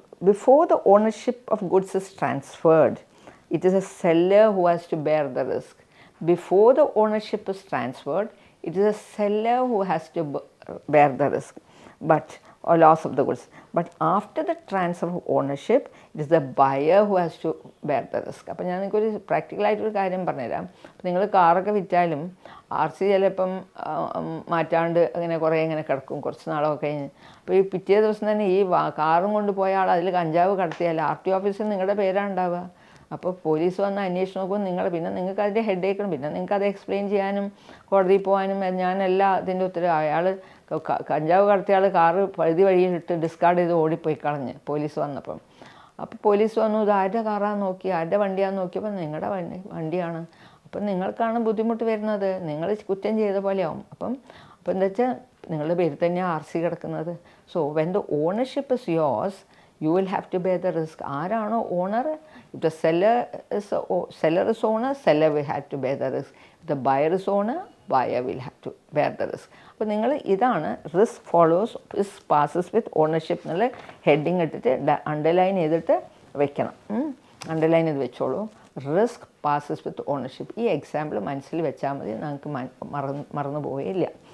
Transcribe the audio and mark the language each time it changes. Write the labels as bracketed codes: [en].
[en] Before the ownership of goods is transferred, it is a seller who has to bear the risk. Before the ownership is transferred, it is a seller who has to bear the risk, or loss of the goods. But after the transfer of ownership, it is the buyer who has to bear the risk. [ml] അപ്പോൾ ഞാൻ നിങ്ങൾക്കൊരു പ്രാക്ടിക്കലായിട്ടൊരു കാര്യം പറഞ്ഞുതരാം. നിങ്ങൾ കാറൊക്കെ വിറ്റാലും RC ചിലപ്പം മാറ്റാണ്ട് അങ്ങനെ കുറേ ഇങ്ങനെ കിടക്കും, കുറച്ച് നാളൊക്കെ കഴിഞ്ഞ്. അപ്പോൾ ഈ പിറ്റേ ദിവസം തന്നെ ഈ കാറും കൊണ്ട് പോയ ആൾ അതിൽ കഞ്ചാവ് കടത്തിയാൽ RTO ഓഫീസിൽ നിങ്ങളുടെ പേരാണ് ഉണ്ടാവുക. അപ്പോൾ പോലീസ് വന്ന് അന്വേഷിച്ച് നോക്കും പിന്നെ നിങ്ങൾക്ക് അതിൻ്റെ ഹെഡ് ഏക്കണം, പിന്നെ നിങ്ങൾക്ക് അത് എക്സ്പ്ലെയിൻ ചെയ്യാനും കോടതിയിൽ പോകാനും ഞാനെല്ലാം അതിൻ്റെ ഉത്തരവ്. അയാൾ കഞ്ചാവ് കടത്തിയ ആൾ കാറ് പഴുതി വഴിയിട്ട് ഡിസ്കാർഡ് ചെയ്ത് ഓടിപ്പോയി കളഞ്ഞ് പോലീസ് വന്നപ്പം. അപ്പോൾ പോലീസ് വന്നു, ഇത് ആരുടെ കാറാന്ന് നോക്കി, ആരുടെ വണ്ടിയാണെന്ന് നോക്കിയപ്പോൾ നിങ്ങളുടെ വണ്ടിയാണ്. അപ്പം നിങ്ങൾക്കാണ് ബുദ്ധിമുട്ട് വരുന്നത്, നിങ്ങൾ കുറ്റം ചെയ്ത പോലെയാവും. അപ്പം എന്താ വെച്ചാൽ നിങ്ങളുടെ പേരിൽ തന്നെയാണ് RC കിടക്കുന്നത്. [en] So when the ownership is yours, you will have to bear the risk. [ml] ആരാണോ owner, [en] if the seller is owner, seller will have to bear the risk. If the buyer is owner, buyer will have to bear the risk. [ml] അപ്പോൾ നിങ്ങൾ ഇതാണ് risk follows risk passes വിത്ത് ownership എന്നുള്ള heading ഇട്ടിട്ട് underline ചെയ്തിട്ട് വെക്കണം. Underline ചെയ്ത് വെച്ചോളൂ. Risk passes വിത്ത് ownership. ഈ എക്സാമ്പിൾ മനസ്സിൽ വെച്ചാൽ മതി, നമുക്ക് മറന്നു പോയില്ല.